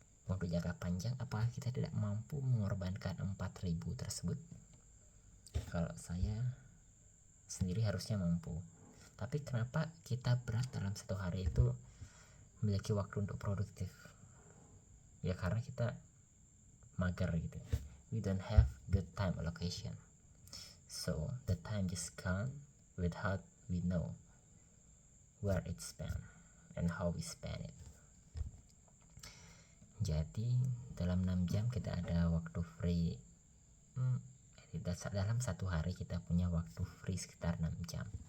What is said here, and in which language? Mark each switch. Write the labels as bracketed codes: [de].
[id] Untuk jangka panjang, apakah kita tidak mampu mengorbankan 4.000 tersebut? Kalau saya sendiri harusnya mampu, tapi kenapa kita berat dalam satu hari itu memiliki waktu untuk produktif? Ya karena kita mager gitu. [en] We don't have good time allocation, so the time just gone without we know where it's spent and how we spend it. [id] Jadi dalam 6 jam kita ada waktu free. Dalam satu hari kita punya waktu free sekitar 6 jam.